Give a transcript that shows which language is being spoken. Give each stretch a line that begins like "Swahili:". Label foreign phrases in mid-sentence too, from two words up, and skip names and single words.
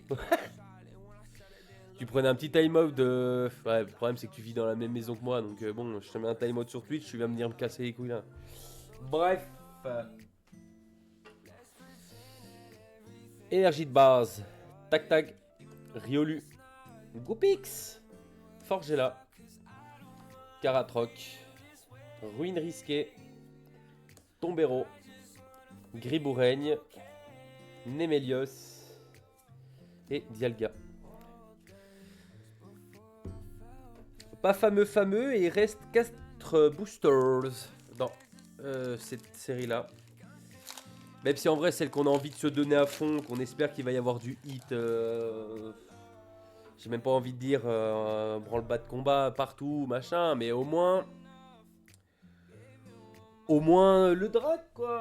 French: Tu prenais un petit timeout de. Ouais, le problème c'est que tu vis dans la même maison que moi, donc bon, je te mets un timeout sur Twitch, tu vas venir me casser les couilles là. Bref. Énergie de base. Tac. Riolu. Goupix. Forgella. Caratroc. Ruine risquée. Tombero, Griboureigne, Nemelios et Dialga. Pas fameux et il reste 4 boosters dans cette série-là. Même si en vrai, celle qu'on a envie de se donner à fond, qu'on espère qu'il va y avoir du hit. J'ai même pas envie de dire branle-bas de combat partout, machin, mais au moins le drac, quoi.